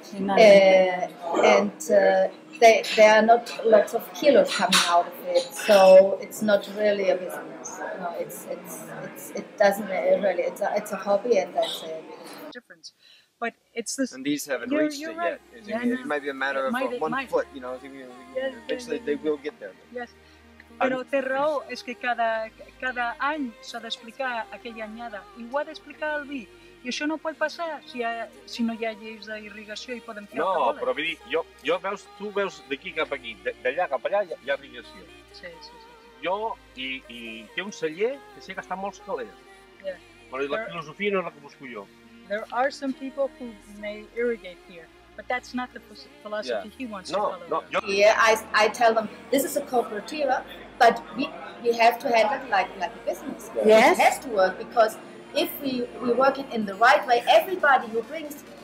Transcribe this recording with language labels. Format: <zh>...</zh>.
<en>And there are not lots of kilos coming out of it, so it's not really a business. No, it doesn't really. It's a hobby, and that's it. Difference, but it's this. And these haven't reached it right. yet. It might be a matter of 1 foot. You know, eventually they will get there. Yes.</en> <ca>Però té raó, és que cada any s'ha d'explicar aquella anyada, i ho ha d'explicar el vi. I això no pot passar si no hi ha lleis d'irrigació i podem fer el que volen. No, però vull dir, tu veus d'aquí cap aquí, d'allà cap allà hi ha irrigació. Sí. Jo, i té un celler que sé que està molts calés. Però la filosofia no és la que busco jo.</ca> <en>There are some people who may irrigate here. But that's not the philosophy he wants to follow. Yeah, I tell them, this is a cooperativa, but we have to handle it like a business. Yes. It has to work, because if we work it in the right way, everybody who brings</en>